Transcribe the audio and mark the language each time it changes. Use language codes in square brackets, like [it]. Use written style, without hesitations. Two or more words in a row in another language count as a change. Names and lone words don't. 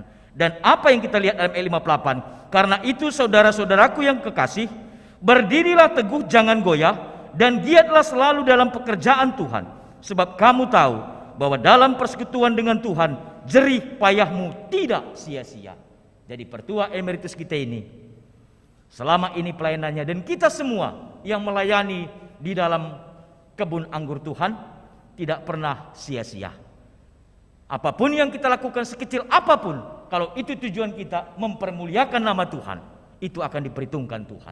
[id] Dan apa yang kita lihat dalam ayat 58, karena itu saudara-saudaraku yang kekasih, berdirilah teguh, jangan goyah, dan giatlah selalu dalam pekerjaan Tuhan, sebab kamu tahu bahwa dalam persekutuan dengan Tuhan jerih payahmu tidak sia-sia. Jadi pertua emeritus kita ini selama ini pelayanannya, dan kita semua yang melayani di dalam kebun anggur Tuhan tidak pernah sia-sia. Apapun yang kita lakukan, sekecil apapun, kalau itu tujuan kita mempermuliakan nama Tuhan, itu akan diperhitungkan Tuhan.